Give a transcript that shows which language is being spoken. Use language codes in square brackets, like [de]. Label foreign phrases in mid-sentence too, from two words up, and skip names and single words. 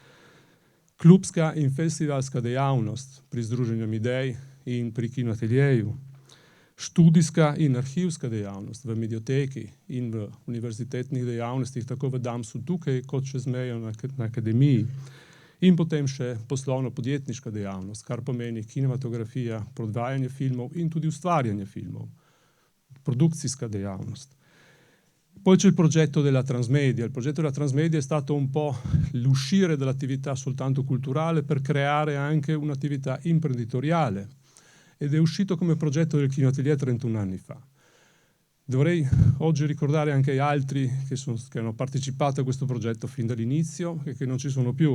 [sl] Klubska in festivalska dejavnost pri Združenju idej in pri Kinoateljeju, študijska in arhivska dejavnost v medioteki in v univerzitetnih dejavnostih, tako v Damsu tukaj, kot čez mejo na akademiji, in potem še poslovno-podjetniška dejavnost, kar pomeni kinematografija, prodajanje filmov in tudi ustvarjanje filmov, producijska dejavnost. [it] Poi c'è il progetto della Transmedia. Il progetto della Transmedia è stato un po' l'uscire dall'attività soltanto culturale per creare anche un'attività imprenditoriale ed è uscito come progetto del Kinoatelier 31 anni fa. Dovrei oggi ricordare anche altri che hanno partecipato a questo progetto fin dall'inizio e che non ci sono più.